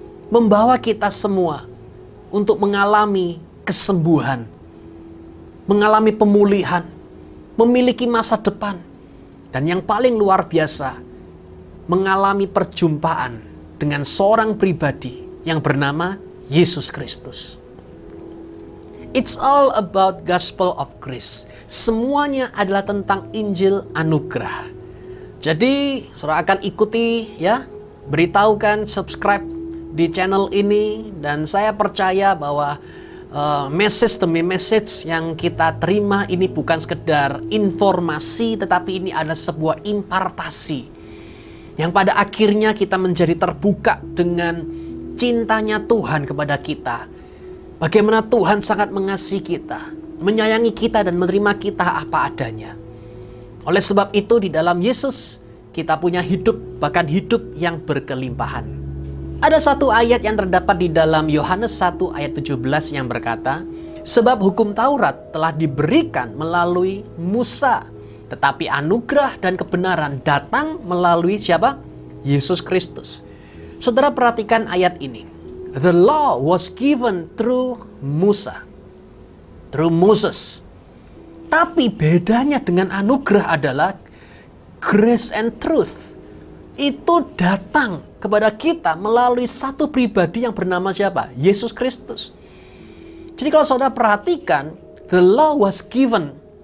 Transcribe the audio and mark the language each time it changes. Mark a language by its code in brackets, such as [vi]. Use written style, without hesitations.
[id] Membawa kita semua untuk mengalami kesembuhan, mengalami pemulihan, memiliki masa depan, dan yang paling luar biasa, mengalami perjumpaan dengan seorang pribadi yang bernama Yesus Kristus. [en] It's all about Gospel of Grace. [id] Semuanya adalah tentang Injil anugerah. Jadi, saudara akan ikuti ya, beritahukan, subscribe di channel ini, dan saya percaya bahwa message demi message yang kita terima ini bukan sekedar informasi, tetapi ini adalah sebuah impartasi yang pada akhirnya kita menjadi terbuka dengan cintanya Tuhan kepada kita. Bagaimana Tuhan sangat mengasihi kita, menyayangi kita, dan menerima kita apa adanya. Oleh sebab itu di dalam Yesus kita punya hidup, bahkan hidup yang berkelimpahan. Ada satu ayat yang terdapat di dalam Yohanes 1 ayat 17 yang berkata, sebab hukum Taurat telah diberikan melalui Musa, tetapi anugerah dan kebenaran datang melalui siapa? Yesus Kristus. Saudara perhatikan ayat ini. [en] The law was given through Musa, through Moses. [id] Tapi bedanya dengan anugerah adalah [en] grace and truth. [id] Itu datang kepada kita melalui satu pribadi yang bernama siapa? Yesus Kristus. Jadi kalau saudara perhatikan, [en] the law was given.